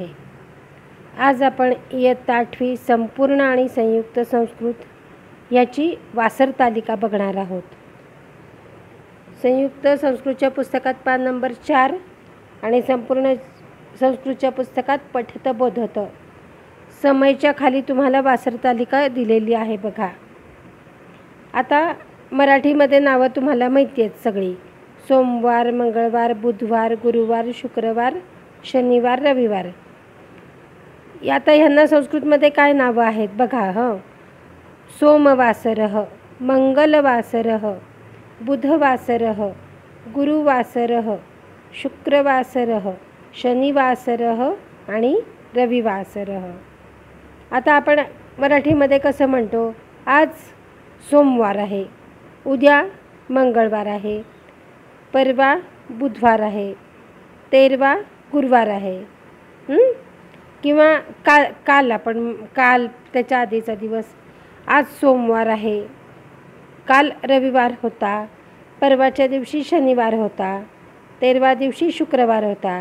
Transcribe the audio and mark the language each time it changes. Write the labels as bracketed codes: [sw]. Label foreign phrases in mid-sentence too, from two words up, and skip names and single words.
[mr] आज आपण इयत्ता 8वी संपूर्ण आणि संयुक्त संस्कृत याची वासर तालिका बघणार आहोत। संयुक्त संस्कृतच्या पुस्तकात पान नंबर 4 आणि संपूर्ण संस्कृतच्या पुस्तकात पठत बोधत समयच्या खाली तुम्हाला वासर तालिका दिलेली आहे बघा। आता मराठीमध्ये नावं तुम्हाला माहिती आहेत सगळी, सोमवार, मंगळवार, बुधवार, गुरुवार, शुक्रवार, शनिवार, रविवार। आता ह्यांना संस्कृतमध्ये काय नावं आहेत बघा। [sa] सोमवासरः, मंगलवासरः, बुधवासरः, गुरुवासरः, शुक्रवासरः, शनिवासरः आणि रविवासरः। [mr] आता आपण मराठीमध्ये कसं म्हणतो, आज सोमवार आहे, उद्या मंगळवार आहे, परवा बुधवार आहे, तेरवा गुरुवार आहे, किंवा काल त्याच्या आधीचा दिवस, आज सोमवार आहे, काल रविवार होता, परवाच्या दिवशी शनिवार होता, तेरवा दिवशी शुक्रवार होता।